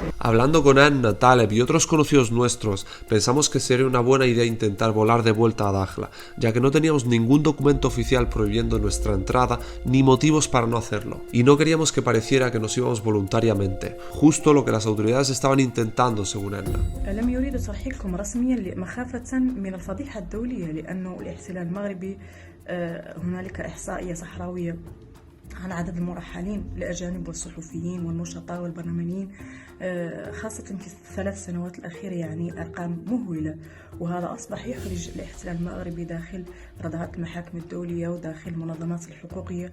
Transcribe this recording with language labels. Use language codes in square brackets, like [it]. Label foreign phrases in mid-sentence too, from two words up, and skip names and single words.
[es] Hablando con Anna, Taleb y otros conocidos nuestros, pensamos que sería una buena idea intentar volar de vuelta a Dakhla, ya que no teníamos ningún documento oficial prohibiendo nuestra entrada ni motivos para no hacerlo. Y no queríamos que pareciera que nos íbamos voluntariamente, justo lo que las autoridades estaban intentando, según Anna. [ar] لم يريد ترحيلكم رسميا مخافة من الفضيحة الدولية لأنه الاحتلال المغربي هنالك إحصائية صحراوية عن عدد المرحلين الأجانب والصحفيين والنشطاء والبرلمانيين خاصة في الثلاث سنوات الأخيرة، يعني أرقام مهولة، وهذا أصبح يحرج الاحتلال المغربي داخل رادارات المحاكم الدولية وداخل المنظمات الحقوقية.